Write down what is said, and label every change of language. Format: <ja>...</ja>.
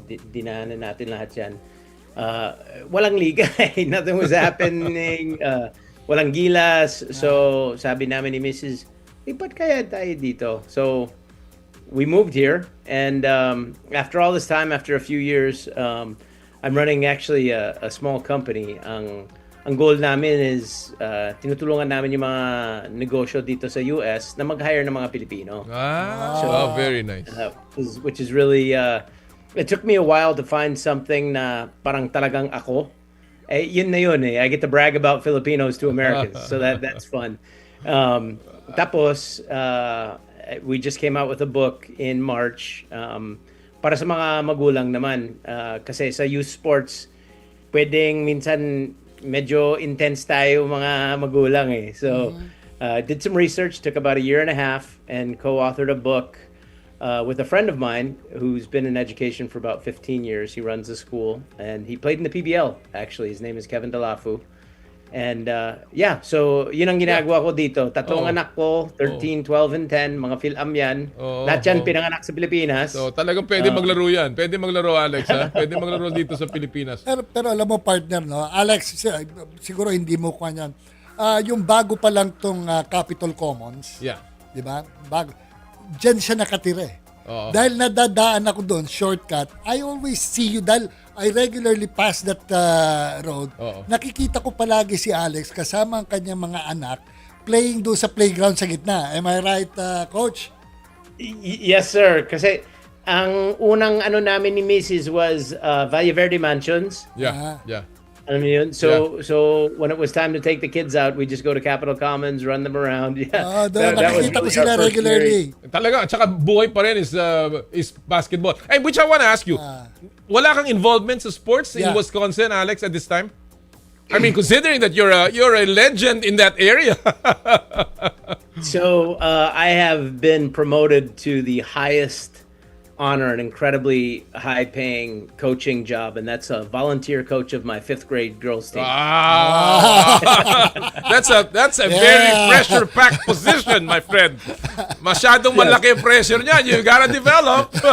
<tl>Dinahanan natin lahat yan. Walang liga</tl> <en>nothing was happening.</en> <tl>Walang Gilas. So, sabi namin ni Mrs., ba't kaya tayo dito?</tl> <en>So, we moved here. And after all this time, after a few years, I'm running actually a small company.</en> <tl>Ang goal namin is tinutulungan namin yung mga negosyo dito sa US na mag-hire ng mga Pilipino.</tl> <en>Very nice. Which is really, it took me a while to find something</en> <tl>na parang talagang ako. Eh, yun na yun eh.</tl> <en>I get to brag about Filipinos to Americans. So that's fun. Tapos, we just came out with a book in March</en> <tl>para sa mga magulang naman. Kasi sa youth sports, pwedeng minsan medyo intense tayo mga magulang eh.</tl> <en>So, did some research, took about 1.5 years and co-authored a book with a friend of mine who's been in education for about 15 years. He runs a school and he played in the PBL actually. His name is Kevin Delafu.</en> <tl>And so yun ang ginagawa ko dito. Tatlong anak ko, 13, 12, and 10, mga Phil-Am yan. Lahat yan pinanganak sa Pilipinas. So talagang pwede maglaro yan. Pwede maglaro, Alex, ha? Pwede maglaro dito sa Pilipinas. Pero alam mo, partner, no? Alex, siguro hindi mo kuha yan. Yung bago pa lang tong Capitol Commons.</tl> <en>Yeah.</en> <tl>Di ba? Bago. Diyan siya nakatira eh. Dahil nadadaan ako doon, shortcut,</tl> <en>I always see you</en> <tl>dahil</tl> <en>I regularly pass that road.</en> <tl>Nakikita ko palagi si Alex kasama ang kanyang mga anak playing doon sa playground sa gitna.</tl> <en>Am I right, Coach? Yes, sir.</en> <tl>Kasi ang unang namin ni Mrs.</tl> <en>was Valle Verde Mansions. Yeah.</en> <tl>Alam mo yun?</tl> <en>So when it was time to take the kids out, we just go to Capitol Commons, run them around. Yeah.</en> <tl>Nakikita ko sila regularly. Talaga, at saka buhay pa rin</tl> <en>is basketball. Hey, which I want to ask you,</en> <tl>wala kang involvement sa sports</tl> <en>in Wisconsin, Alex, at this time? I mean, considering that you're a legend in that area. So I have been promoted to the highest honor, an incredibly high-paying coaching job, and that's a volunteer coach of my 5th grade girls team. That's a very pressure-packed position, my friend.</en> <tl>Masyadong malaki ang pressure niyan.</tl> <en>You gotta develop.</en>